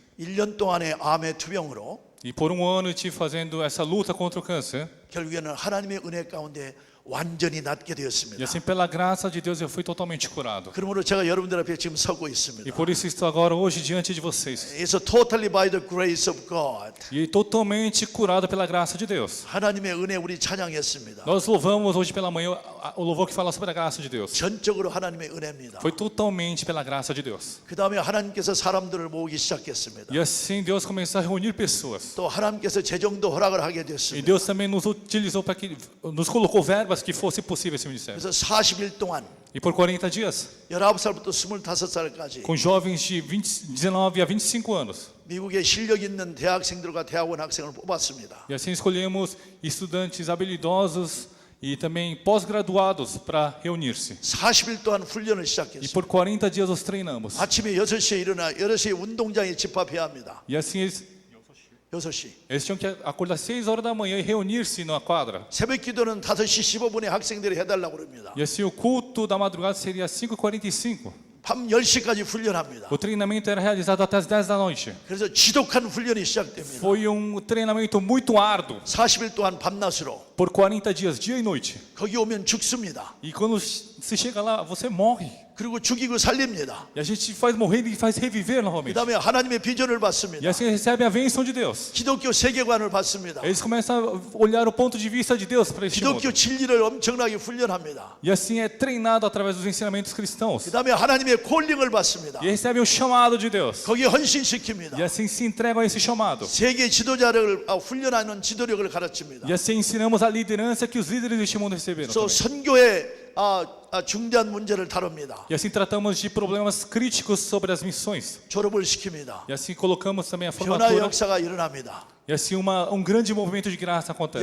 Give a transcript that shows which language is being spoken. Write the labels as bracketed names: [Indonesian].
[Korean] 1년 동안의 암의 투병으로 [Portuguese] E por um ano eu estive fazendo essa luta contra o câncer. [Korean] 결국에는 하나님의 은혜 가운데 완전히 낫게 [Portuguese] E [Korean] 되었습니다. [Portuguese] assim pela graça de Deus eu fui totalmente curado. [Korean] 그러므로 제가 여러분들 앞에 지금 서고 [Portuguese] E [Korean] 있습니다. [Portuguese] por isso estou agora hoje diante de vocês. [English] It's totally by the grace of God. [Portuguese] E totalmente curado pela graça de Deus. [Korean] 하나님의 은혜 우리 찬양했습니다. [Portuguese] Nós louvamos hoje pela manhã o louvor que fala sobre a graça de Deus. [Korean] 전적으로 하나님의 은혜입니다. [Portuguese] Foi totalmente pela graça de Deus. [Korean] 그 다음에 하나님께서 사람들을 모으기 시작했습니다. [Portuguese] E assim Deus começou a reunir pessoas. [Korean] 또 하나님께서 재정도 허락을 하게 [Portuguese] E [Korean] 됐습니다. [Portuguese] Deus também nos utilizou para que nos colocou verbas trevas que fosse possível esse ministério. [Korean] 그래서 40일 동안 [Portuguese] E por 40 dias, [Korean] 19살부터 25살까지 [Portuguese] com jovens de 19 a 25 anos. [Korean] 미국에 실력 있는 대학생들과 대학원 학생을 뽑았습니다. [Portuguese] E assim escolhemos estudantes habilidosos e também pós-graduados para reunir-se. [Korean] 40일 동안 훈련을 [Portuguese] E [Korean] 시작했어요. [Portuguese] por 40 dias os treinamos. [Korean] 아침에 6시에 일어나 6시에 운동장에 집합해야 합니다. [Portuguese] E assim eles [Korean] 6시. [Portuguese] tinham que acordar 6 horas da manhã e reunir-se na quadra. [Korean] 새벽 기도는 5시 15분에 학생들이 해달라고 그럽니다. [Portuguese] E assim o culto da madrugada seria às 5h45. [Korean] 밤 10시까지 훈련합니다. [Portuguese] O treinamento era realizado até às 10 da noite. [Korean] 그래서 지독한 훈련이 시작됩니다. [Portuguese] Foi treinamento muito árduo. [Korean] 40일 동안 밤낮으로 [Portuguese] Por 40 dias, dia e noite. [Korean] 거기 오면 죽습니다. [Portuguese] E quando se chega lá, você morre. [Korean] 그리고 죽이고 살립니다. [Portuguese] E a gente faz morrer e faz reviver [Korean] 그 [Portuguese] novamente. [Korean] 다음에 하나님의 비전을 [Portuguese] E [Korean] 받습니다. [Portuguese] assim recebem a bênção de Deus. [Korean] 기독교 세계관을 받습니다. [Portuguese] Eles começam a olhar o ponto de vista de Deus para este mundo. [Korean] 기독교 진리를 엄청나게 훈련합니다. [Portuguese] E assim é treinado através dos ensinamentos cristãos. [Korean] 그 다음에 하나님의 콜링을 받습니다. [Portuguese] E recebem o chamado de Deus. [Korean] 거기에 헌신시킵니다. [Portuguese] E assim se entregam a esse chamado. [Korean] 세계 지도자를 훈련하는 지도력을 가르칩니다. [Portuguese] E assim ensinamos a liderança que os líderes deste mundo receberam. [Korean] 또 [Portuguese] também. [Korean] 선교의 중대한 문제를 다룹니다. [Portuguese] E assim tratamos de problemas críticos sobre as missões. [Korean] 졸업을 시킵니다. [Portuguese] E assim colocamos também a [Korean] 변화의 [Portuguese] formatura. [Korean] 역사가 일어납니다. [Portuguese] E assim grande movimento de graça acontece.